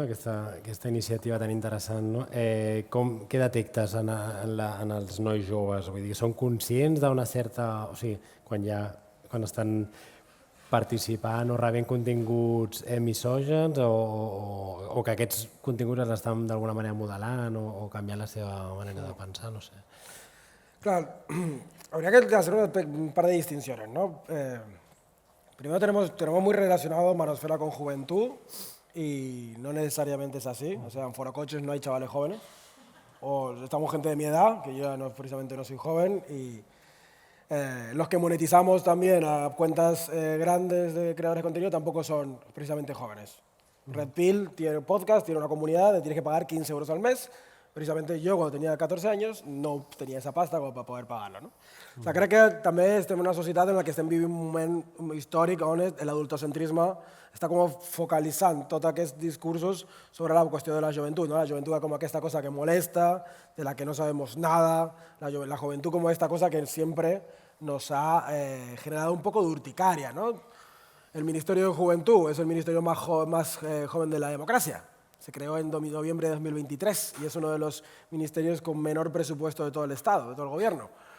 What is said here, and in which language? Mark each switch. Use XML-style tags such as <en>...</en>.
<ca>Aquesta iniciativa tan interessant, no? Què detectes en els nois joves? Vull dir, són conscients d'una certa... O sigui, quan estan participant o rebent continguts misògens o que aquests continguts els estan d'alguna manera modelant o canviant la seva manera de pensar, no sé.</ca> <es>Claro, habría que hacer un par de distinciones, ¿no? Primero tenemos muy relacionado Manosfera con juventud y no necesariamente es así. O sea, en Forocoches no hay chavales jóvenes. O estamos gente de mi edad, que yo ya no, precisamente no soy joven, y los que monetizamos también a cuentas grandes de creadores de contenido tampoco son precisamente jóvenes. Red Pill tiene un podcast, tiene una comunidad, tienes que pagar 15 euros al mes. Precisamente yo, cuando tenía 14 años, no tenia esa pasta como</es> <ca>per poder pagar-la. No? O sigui, crec que també estem en una societat en la que estem vivint un moment històric on l'adultocentrisme està com focalitzant tots aquests discursos sobre la qüestió de la joventut.</ca> <es>¿no?</es> <ca>La joventut com aquesta cosa que molesta,</ca> <es>de la que no sabemos nada, la juventud como esta cosa que siempre nos ha generado un poco de urticaria. ¿no? El Ministerio de Juventud es el ministerio más joven de la democracia. Se creó en noviembre de 2023 y es uno de los ministerios con menor presupuesto de todo el Estado, de todo el gobierno.</es>